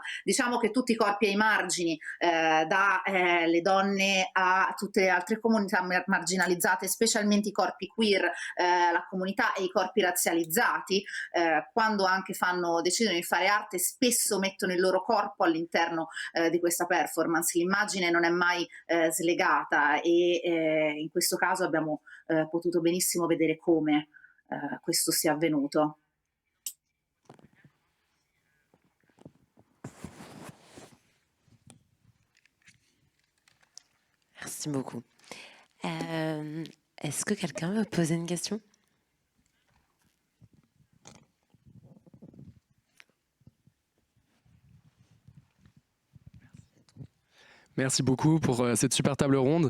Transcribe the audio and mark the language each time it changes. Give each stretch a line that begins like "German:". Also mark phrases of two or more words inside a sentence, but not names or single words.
Italian: Diciamo che tutti i corpi ai margini, dalle donne a tutte le altre comunità marginalizzate, specialmente i corpi queer, la comunità e i corpi razzializzati, quando anche decidono di fare arte, spesso mettono il loro corpo all'interno di questa performance. L'immagine non è mai slegata e in questo caso abbiamo potuto benissimo vedere come questo sia avvenuto.
French: Merci beaucoup. Est-ce que quelqu'un veut poser une question? Merci beaucoup pour cette super table ronde.